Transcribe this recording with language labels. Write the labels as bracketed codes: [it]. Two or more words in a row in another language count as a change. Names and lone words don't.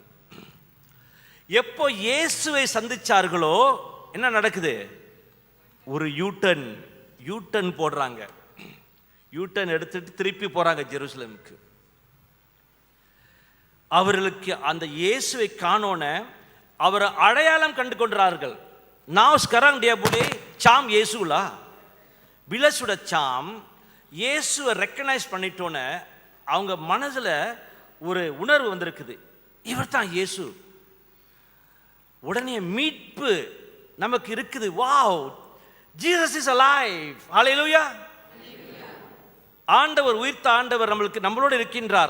[ta] எப்போ இயேசுவை சந்திச்சார்களோ என்ன நடக்குது? ஒரு யூட்டன் போடுறாங்க. யூட்டன் எடுத்துட்டு திருப்பி போறாங்க ஜெருசலேமுக்கு. அவர்களுக்கு அந்த இயேசுவை காணோன அவரை அடையாளம் கண்டு கொண்டார்கள். [ms] Now sekarang dia boleh cam Yesus lah. Bila sudah cam [ta] இயேசுவை ரெக்கக்னைஸ் பண்ணிட்டோன்னே அவங்க மனதில் ஒரு உணர்வு வந்திருக்குது, இவர் தான் இயேசு. உடனே மீட்பு நமக்கு இருக்குது. [en] Wow, Jesus is alive. Hallelujah. [ta] ஆண்டவர், உயிர்த்த ஆண்டவர் நம்மளோட இருக்கின்றார்.